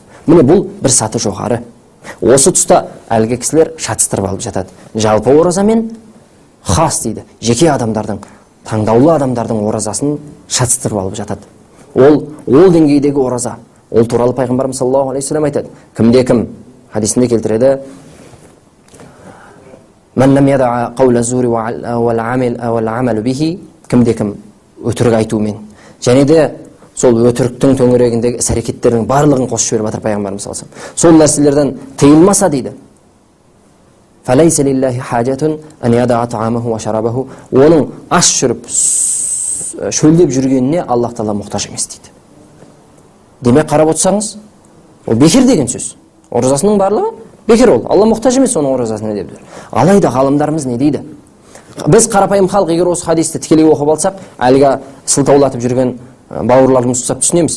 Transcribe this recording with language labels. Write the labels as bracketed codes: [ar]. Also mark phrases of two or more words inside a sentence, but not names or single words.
[kk] Міне бұл бір саты жоғары. Осы тұста әлгі кісілер шатыстырып алып жатады. Жалпы оразамен хас дейді. Жеке адамдардың, таңдаулы адамдардың оразасын шатыстырып алып жатады. Ол деңгейдегі ораза. Ол туралы пайғамбарымыз [ar] صلى الله عليه وسلم [kk] айтады. Кімде кім хадисінде келтіреді. [ar] من لم يدع قول الزور والعمل به, [kk] кімде кім өтірік айтумен және де сол өтіріктің төңірегіндегі іс-әрекеттердің барлығын қосып жіберіп жатыр пайғамбарымыз [ar] صلى الله عليه وسلم. [kk] Сол нәрселерден тыйылмаса дейді. [ar] فليس لله حاجة أن يدع طعامه وشرابه, [kk] оның аш жүріп шөлдеп жүргеніне Аллах Тағала мұқтаж емес дейді. Демек қарап отырсаңыз, ол бекер деген сөз. Оразасының барлығы бекер ол. Алла мұқтаж емес оның оразасына деп жүр. Алайда ғалымдарымыз не дейді? Біз қарапайым халық егер осы хадисті тікелей оқып алсақ, әлгі сылтаулатып жүрген бауырларымыз ұстап түсінеміз.